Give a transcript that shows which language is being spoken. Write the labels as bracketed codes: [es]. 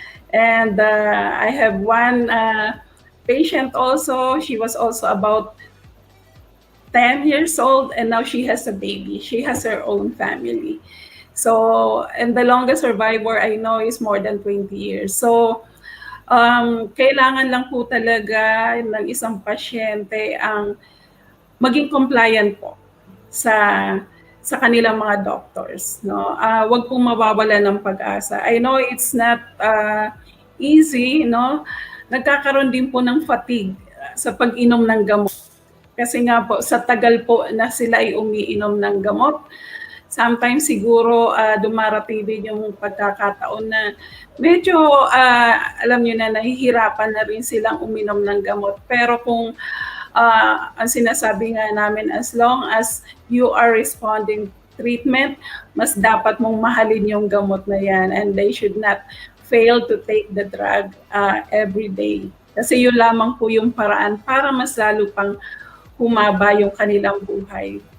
[en] And I have one patient also, she was also about 10 years old and now she has a baby. She has her own family. So, and the longest survivor I know is more than 20 years. [tl] So, kailangan lang po talaga ng isang pasyente ang maging compliant po sa kanilang mga doctors, no? Wag pong mawawala ng pag-asa. [en] I know it's not easy, no? [tl] Nagkakaroon din po ng fatigue sa pag-inom ng gamot. Kasi nga po, sa tagal po na sila ay umiinom ng gamot, [en] sometimes [tl] siguro dumarating din yung pagkakataon na medyo alam niyo na nahihirapan na rin silang uminom ng gamot. Pero kung ang sinasabi nga namin, [en] as long as you are responding treatment, [tl] mas dapat mong mahalin yung gamot na yan [en] and they should not fail to take the drug every day. [tl] Kasi yun lamang po yung paraan para mas lalo pang humaba yung kanilang buhay.